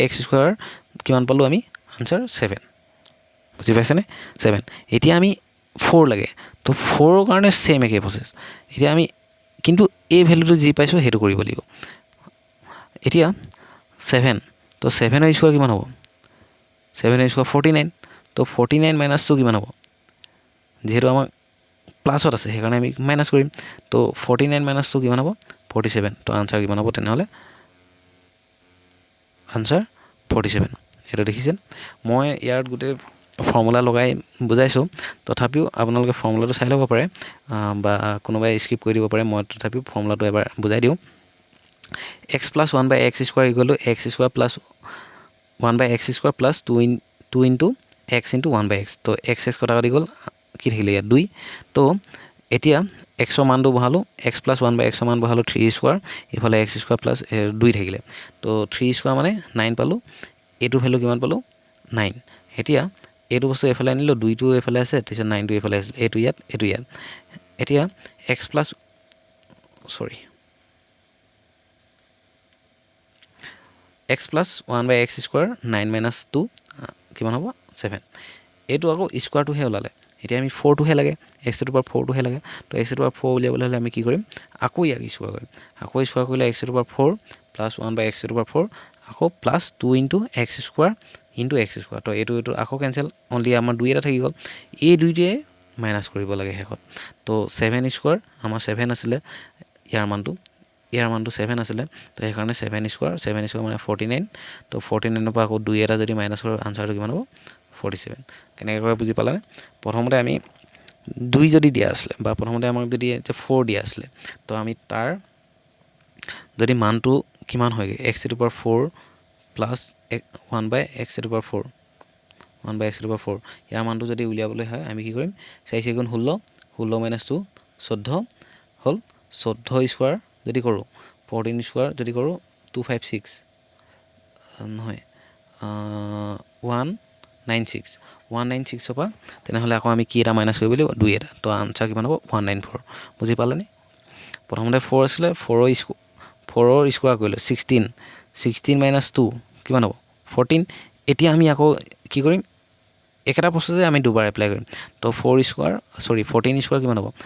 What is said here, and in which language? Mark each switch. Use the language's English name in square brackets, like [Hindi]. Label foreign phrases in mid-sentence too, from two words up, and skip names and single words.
[Assamese] x স্কোৱাৰ কিমান পালোঁ আমি আনসাৰ 7 বুজি পাইছেনে 7 এতিয়া আমি 4 লাগে তো 4ৰ কাৰণে সেম একে প্ৰচেছ এতিয়া আমি কিন্তু এই ভেলুটো যি পাইছোঁ সেইটো কৰিব লাগিব এতিয়া 7 তো 7ৰ স্কোৱাৰ কিমান হ'ব 7ৰ স্কোৱাৰ 49 তো 49 মাইনাছ 2 কিমান হ'ব যিহেতু আমাক প্লাছত আছে সেইকাৰণে আমি মাইনাছ কৰিম তো 49 মাইনাছ 2 কিমান হ'ব 47 তো আনসাৰ কিমান হ'ব তেনেহ'লে আনসাৰ 47 এইটো দেখিছেন মই ইয়াত গোটেই ফৰ্মুলা লগাই বুজাইছোঁ তথাপিও আপোনালোকে ফৰ্মুলাটো চাই ল'ব পাৰে বা কোনোবাই স্কিপ কৰি দিব পাৰে মই তথাপিও ফৰ্মুলাটো এবাৰ বুজাই দিওঁ [English] x plus 1 by x square equal to x square plus 1 by x [Assamese] square plus 2 into x into 1 by x তো x কটা কাটি গ'ল কি থাকিলে ইয়াত 2 তো এতিয়া x ৰ মানটো বহালোঁ [English] x plus 1 by x [Assamese] ৰ মান বহালোঁ 3 স্কোৱাৰ ইফালে [English] x square plus 2 [Assamese] থাকিলে তো 3 স্কোৱাৰ মানে 9 পালোঁ এইটো ভেলু কিমান পালোঁ 9 এতিয়া এইটো বস্তু এফালে আনিলোঁ 2টো এফালে আছে তাৰপিছত 9টো এফালে আছে এইটো ইয়াত এতিয়া x প্লাছ [English] x plus 1 by x square 9 minus 2 [Assamese] কিমান হ'ব 7 এইটো আকৌ স্কোৱাৰটোহে ওলালে এতিয়া আমি 4টোহে লাগে [English] x to the power 4টোহে [Assamese] লাগে তো [English] x to the power 4 [Assamese] উলিয়াবলৈ হ'লে আমি কি কৰিম আকৌ ইয়াক স্কোৱাৰ কৰিম আকৌ স্কোৱাৰ কৰিলে x [English] to the power 4 plus 1 by x to the power 4 [Assamese] আকৌ [English] plus 2 into x square into x square [Assamese] তো এইটো আকৌ [English] cancel only [Assamese] আমাৰ 2 এটা থাকি গ'ল এই দুইটোৱে মাইনাছ কৰিব লাগে শেষত তো 7 স্কোৱাৰ আমাৰ 7 আছিলে ইয়াৰ মানটো 7 আছিলে তো সেইকাৰণে 7 স্কোৱাৰ মানে 49 তো 49 পৰা আকৌ 2 এটা যদি মাইনাছ কৰোঁ আনচাৰটো কিমান হ'ব 47 কেনেকৈ কৰে বুজি পালানে প্ৰথমতে আমি 2 যদি দিয়া আছিলে বা প্ৰথমতে আমাক যদি 4 দিয়া আছিলে তো আমি তাৰ যদি মানটো কিমান হয়গে [English] x to the power 4 plus 1 by x to the power 4 1 by x to the power 4 [Assamese] ইয়াৰ মানটো যদি উলিয়াবলৈ হয় আমি কি কৰিম 4 গুণ 16 16 minus 2 14 হল 14 স্কয়াৰ যদি কৰো 14 স্কয়াৰ যদি কৰো 256 নহয় 196 পৰা তেনেহলে আকৌ আমি কি এটা মাইনাছ কৰিব লাগিব 2 এটা তো আনসাৰ কিমান হ'ব 194 বুজি পালানে প্ৰথমতে 4 আছিলে 4 স্কয়াৰ কৰিলো [English] 16 minus 2 [Assamese] কিমান হ'ব 14 এতিয়া আমি আকৌ কি কৰিম একেটা প্ৰসেসে আমি দুবাৰ এপ্লাই কৰিম তো 14 স্কয়াৰ কিমান হ'ব